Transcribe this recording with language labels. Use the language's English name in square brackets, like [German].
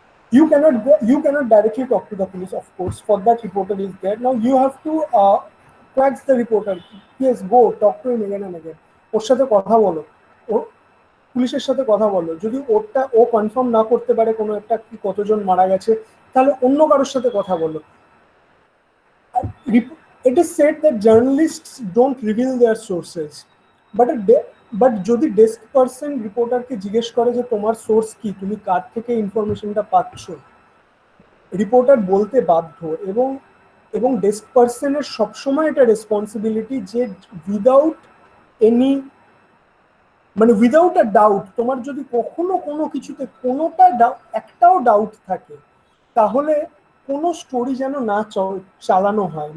[English] You cannot directly talk to the police, of course. For that, reporter is there. Now you have to quax the reporter. Yes, go talk to him again and again. [Bangla] ওর সাথে কথা বলো, পুলিশের সাথে কথা বলো। যদি ও confirm না করতে পারে কোনো একটা কি কতজন মারা গেছে, তাহলে অন্য কারোর সাথে কথা বলো। [English] It is said that journalists don't reveal their sources, but [Bangla] but যদি ডেস্ক পার্সন রিপোর্টারকে জিজ্ঞেস করে যে তোমার সোর্স কি, তুমি কার থেকে ইনফরমেশনটা পাচ্ছ, রিপোর্টার বলতে বাধ্য। এবং এবং ডেস্ক পার্সনের সবসময় এটা রেসপন্সিবিলিটি যে উইদাউট এনি মানে [English] without a doubt, [Bangla] তোমার যদি কখনো কোনো কিছুতে একটাও ডাউট থাকে, তাহলে কোনো স্টোরি যেন না চালানো হয়।